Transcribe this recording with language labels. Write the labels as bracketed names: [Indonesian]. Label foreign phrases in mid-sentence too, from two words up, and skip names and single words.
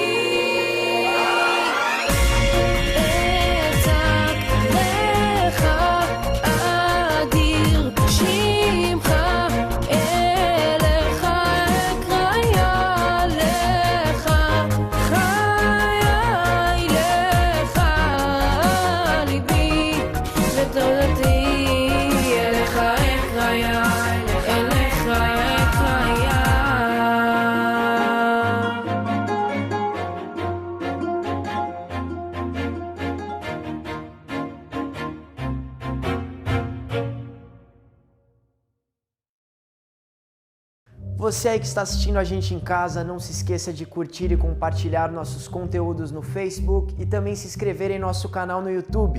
[Hebrew] אצעק לך אדיר שמך, אליך אקריה, לך חיי, לך ליבי ותודתי, אליך אקריה, אליך אקריה. [Portuguese] Você aí que está assistindo a gente em casa, não se esqueça de curtir e compartilhar nossos conteúdos no Facebook e também se inscrever em nosso canal no YouTube.